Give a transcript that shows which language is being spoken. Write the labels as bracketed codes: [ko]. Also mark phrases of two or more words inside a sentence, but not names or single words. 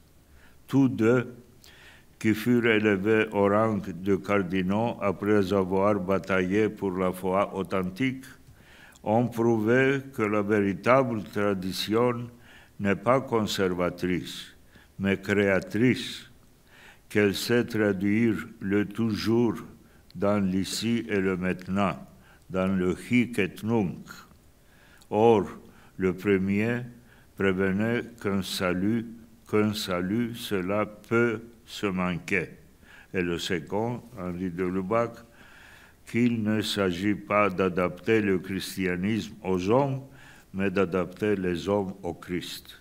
[fr] Tous deux, qui furent élevés au rang de cardinaux après avoir bataillé pour la foi authentique, ont prouvé que la véritable tradition n'est pas conservatrice, mais créatrice, qu'elle sait traduire le toujours dans l'ici et le maintenant, dans le [la] hic et nunc. [fr] Or, le premier prévenait qu'un salut, cela peut se manquer. Et le second, Henri de Lubac, qu'il ne s'agit pas d'adapter le christianisme aux hommes, mais d'adapter les hommes au Christ.